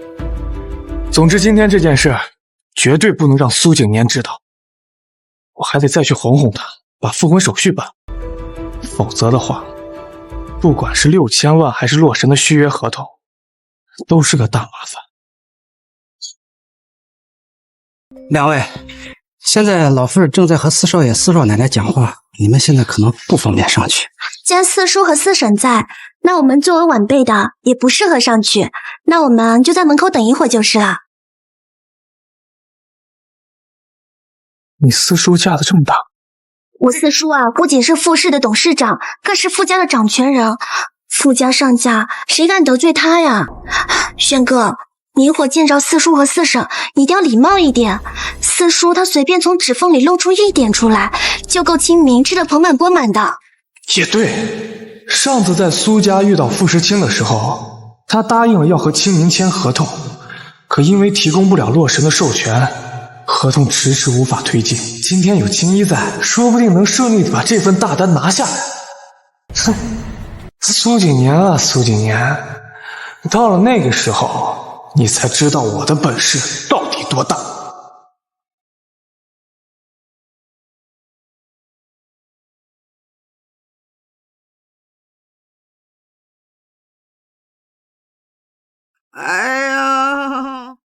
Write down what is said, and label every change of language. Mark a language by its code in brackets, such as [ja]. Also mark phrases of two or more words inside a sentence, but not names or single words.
[zh] 總之今天這件事絕對不能讓蘇景年知道，我還得再去哄哄他，把復婚手續辦，否則的話，不管是6000萬還是洛神的續約合同，都是個大麻煩。兩位，現在老婦人正在和四少爺、四少奶奶講話，你們現在可能不方便上去。既然四叔和四嬸在，那我們作為晚輩的也不適合上去，那我們就在門口等一會兒就是了。你四叔架子這麼大？我四叔啊，不僅是傅氏的董事長，更是傅家的掌權人。傅家上下，誰敢得罪他呀？軒哥，你一會兒見着四叔和四嬸，一定要禮貌一點。四叔他隨便從指縫裡露出一點出來，就夠清明吃得盆滿缽滿的。也對，上次在蘇家遇到傅時清的時候，他答應了要和清明簽合同，可因為提供不了洛神的授權，合同遲遲無法推進。今天有青衣在，說不定能順利地把這份大單拿下來。哼，蘇景年啊，蘇景年，到了那個時候，你才知道我的本事到底多大。哎呀！